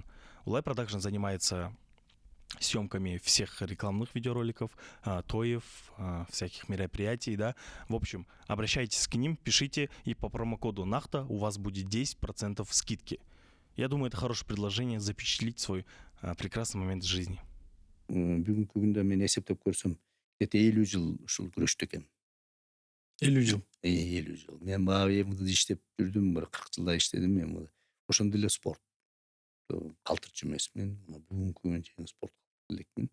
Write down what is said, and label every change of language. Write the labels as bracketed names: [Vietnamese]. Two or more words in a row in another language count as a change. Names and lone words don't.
[Russian] Улай Продакшн занимается съемками всех рекламных видеороликов, тоев, всяких мероприятий, да. В общем, обращайтесь к ним, пишите, и по промокоду НАХТА у вас будет 10% скидки. Я думаю, это хорошее предложение запечатлить свой прекрасный момент жизни. [Kyrgyz] Бүгүнкү күндө мен эсептеп көрсөм, где-то 50 жыл ушул күрөштү экен. 50 жыл. 50 жыл. Мен баягы МВД иштеп жүрдүм, бир 40 жылдай иштедим мен. Ошондо эле спорт калтырчу эмесмин. Бүгүнкү күндө чейин спорт элекмин.